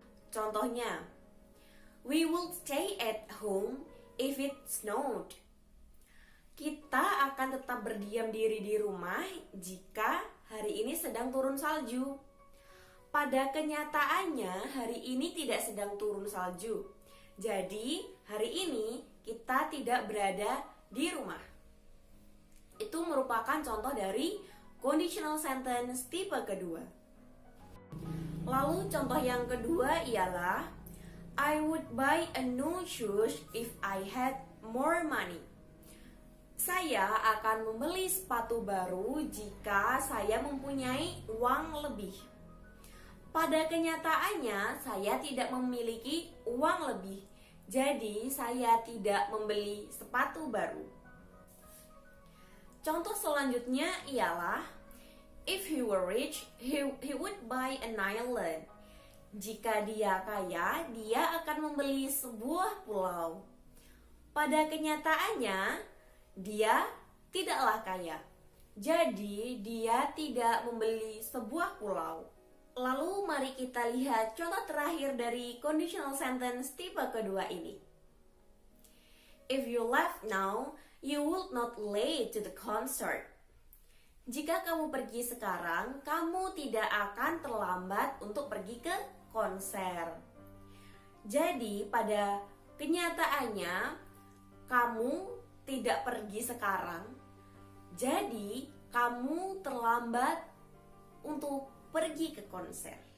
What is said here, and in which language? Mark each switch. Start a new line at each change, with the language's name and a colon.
Indonesian: Contohnya,
English: we will stay at home if it snowed.
Indonesian: Kita akan tetap berdiam diri di rumah jika hari ini sedang turun salju. Pada kenyataannya, hari ini tidak sedang turun salju. Jadi, hari ini kita tidak berada di rumah. Itu merupakan contoh dari conditional sentence tipe kedua. Lalu contoh yang kedua ialah
English: I would buy a new shoes if I had more money.
Indonesian: Saya akan membeli sepatu baru jika saya mempunyai uang lebih. Pada kenyataannya, saya tidak memiliki uang lebih. Jadi, saya tidak membeli sepatu baru. Contoh selanjutnya ialah
English: if he were rich, he would buy an island.
Indonesian: Jika dia kaya, dia akan membeli sebuah pulau. Pada kenyataannya, dia tidaklah kaya. Jadi, dia tidak membeli sebuah pulau. Lalu mari kita lihat contoh terakhir dari conditional sentence tipe kedua ini.
English: If you left now, you would not late to the concert.
Indonesian: Jika kamu pergi sekarang, kamu tidak akan terlambat untuk pergi ke konser. Jadi pada kenyataannya kamu tidak pergi sekarang, jadi kamu terlambat untuk pergi ke konser.